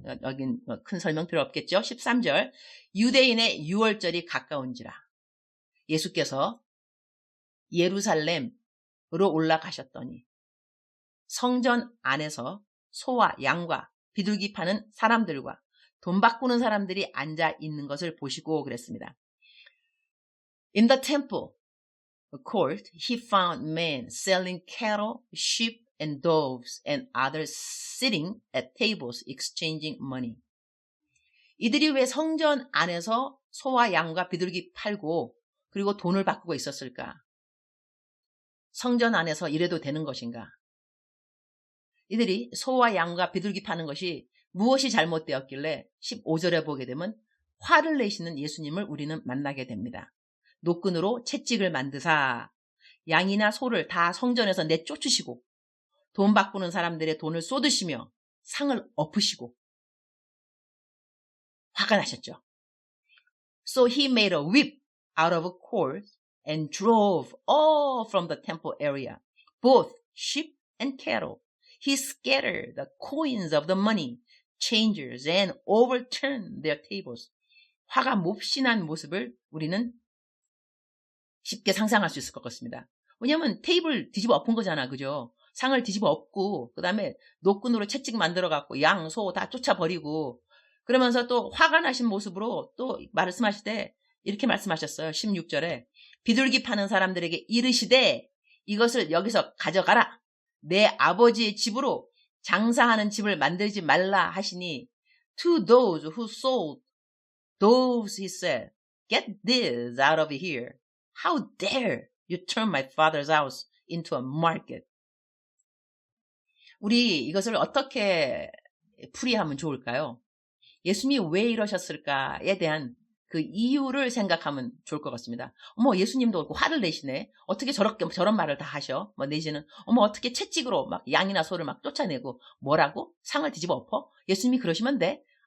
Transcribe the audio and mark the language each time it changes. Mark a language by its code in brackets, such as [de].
[ko] 여긴 큰 설명 필요 없겠죠. 13절 유대인의 유월절이 가까운지라 예수께서 예루살렘으로 올라가셨더니 성전 안에서 소와 양과 비둘기 파는 사람들과 돈 바꾸는 사람들이 앉아 있는 것을 보시고 그랬습니다. [en] In the temple court, he found men selling cattle, sheep, and doves, and others sitting at tables exchanging money. [ko] 이들이 왜 성전 안에서 소와 양과 비둘기 팔고 그리고 돈을 바꾸고 있었을까? 성전 안에서 이래도 되는 것인가? 이들이 소와 양과 비둘기 파는 것이 무엇이 잘못되었길래 15절에 보게 되면 화를 내시는 예수님을 우리는 만나게 됩니다. 노끈으로 채찍을 만드사 양이나 소를 다 성전에서 내쫓으시고 돈 바꾸는 사람들의 돈을 쏟으시며 상을 엎으시고 화가 나셨죠. [en] So he made a whip out of a cord and drove all from the temple area, both sheep and cattle. He scattered the coins of the money changers and overturned their tables. [ko] 화가 몹시 난 모습을 우리는 쉽게 상상할 수 있을 것 같습니다. 왜냐하면 테이블 뒤집어 엎은 거잖아. 그죠? 상을 뒤집어 엎고 그 다음에 노끈으로 채찍 만들어갖고 양, 소 다 쫓아버리고 그러면서 또 화가 나신 모습으로 또 말씀하실 때 이렇게 말씀하셨어요. 16절에 비둘기 파는 사람들에게 이르시되 이것을 여기서 가져가라. 내 아버지의 집으로 장사하는 집을 만들지 말라 하시니 [en] To those who sold doves he said, Get this out of here. How dare you turn my father's house into a market. [ko] 우리 이것을 어떻게 풀이하면 좋을까요? 예수님이 왜 이러셨을까에 대한 그 이유를 생각하면 좋을 것 같습니다. 어머, 예수님도 그렇고 화를 내시네. 어떻게 저런 말을 다 하셔? 뭐 내지는 어머, 어떻게 채찍으로 막 양이나 소를 막 쫓아내고 뭐라고? 상을 뒤집어 엎어? 예수님이 그러시면 돼?